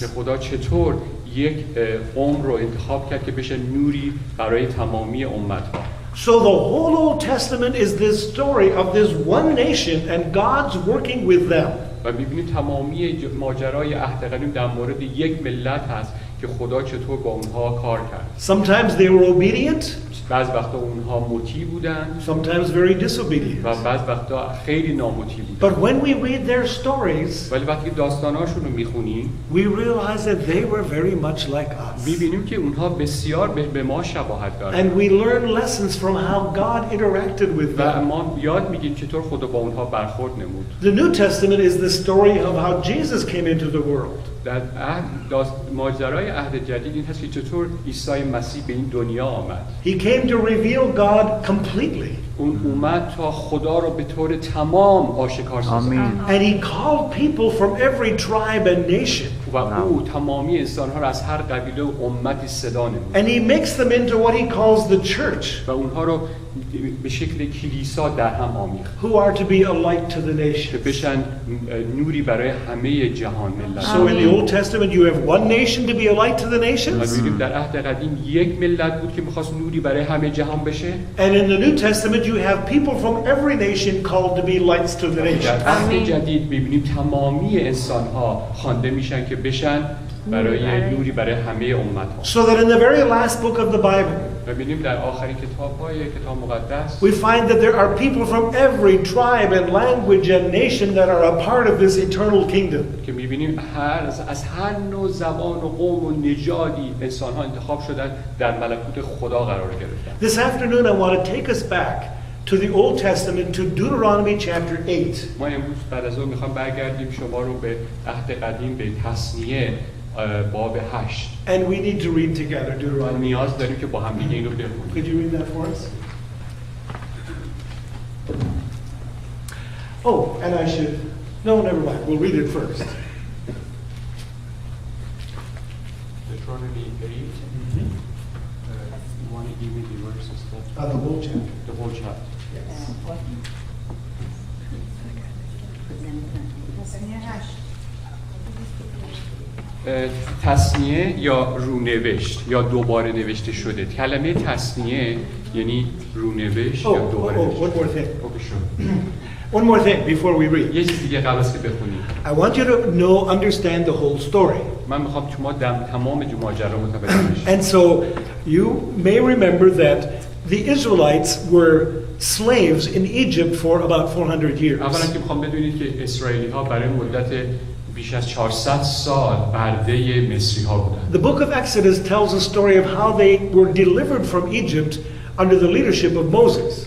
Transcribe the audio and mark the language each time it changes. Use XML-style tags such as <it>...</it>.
<fa>که خدا چطور یک قوم رو انتخاب کرد که بشه نوری برای تمامی امت‌ها.</fa> <en>So the whole Old Testament is this story of this one nation and God's working with them.</en> <fa>و می‌بینید تمامی ماجرای عهد قدیم در مورد یک ملت هست که خدا چطور با اونها کار کرد.</fa> <en>Sometimes they were obedient.</en> <fa>بعض وقتا اونها مطیع بودن.</fa> <en>Sometimes very disobedient.</en> <fa>و بعض وقتا خیلی نامطیع بودن.</fa> <en>But when we read their stories,</en> <fa>ولی وقتی داستاناشون رو می‌خونیم،</fa> <en>we realize that they were very much like us.</en> <fa>می‌بینیم که اونها بسیار به ما شباهت دارن.</fa> <en>And we learn lessons from how God interacted with</en> <fa>و</fa> <en>them.</en> <fa>ما یاد می‌گیریم چطور خدا با اونها برخورد نمود.</fa> <en>The New Testament is the story of how Jesus came into the world.</en> <fa>در ماجرای عهد جدید این هست که چطور عیسی مسیح به این دنیا آمد.</fa> <en>He came to reveal God completely.</en> <fa>اون اومد تا خدا رو به طور تمام آشکار سازد.</fa> <en>And he called people from every tribe and nation.</en> <fa>و او تمامی انسان‌ها را از هر قبیله و امتی صدا نمود.</fa> <en>And he makes them into what he calls the church.</en> <fa>و اونها رو به شکل کلیسا در هم آمیخت.</fa> <en>Who are to be a light to the</en> <fa>که</fa> <en>nations.</en> <fa>بشن نوری برای همه جهان ملت.</fa> <en>So in the Old Testament you have one nation to be a light to the nations.</en> <fa>می‌بینیم در عهد قدیم یک ملت بود که می‌خواست نوری برای همه جهان بشه.</fa> <en>And in the New Testament you have people from every nation called to be lights to the</en> <fa>در</fa> <en>nations.</en> <fa>عهد جدید می‌بینیم تمامی انسان‌ها خوانده میشن که بشن برای نوری برای همه امت‌ها.</fa> <en>So that in the very last book of the Bible</en> <fa>می‌بینیم در آخرین کتاب‌های کتاب مقدس</fa> <en>we find that there are people from every tribe and language and nation that are a part of this eternal kingdom.</en> <fa>که می‌بینیم از هر نوع زبان و قوم و نژادی انسان‌ها انتخاب شدن در ملکوت خدا قرار گرفتن.</fa> <en>This afternoon I want to take us back to the Old Testament to Deuteronomy chapter 8.</en> <fa>ما امروز بعد از اون می‌خوام برگردیم شما رو به عهد قدیم به تثنیه باب 8.</fa> <en>And we need to read together Deuteronomy. نیاز داریم که با هم دیگه این رو بخونیم. Could you read that for us? Oh, and I should. No, never mind. We'll read it first. Deuteronomy 8. You want to give me the verses? The whole chapter. The whole chapter.</en> <fa>تثنیه یا رونوشت یا دوباره نوشته شده. کلمه تثنیه یعنی رونوشت یا دوباره نوشته.</fa> <en>one more thing.</en> <fa>اوکی شد.</fa> <en>One more thing before we read.</en> <fa>یه چیز دیگه قبل از که بخونیم.</fa> <en>I want you to understand the whole story.</en> <fa>من میخوام شما تمام ماجرا متوجه بشید.</fa> <en>And so you may remember that the Israelites were slaves in Egypt for about 400 years.</en> <fa>اولا که میخوام بدونید که اسرائیلی ها برای مدت بیش از 400 سال برده مصری ها بودند.</fa> <en>The book of Exodus tells a story of how they were delivered from Egypt under the leadership of Moses.</en>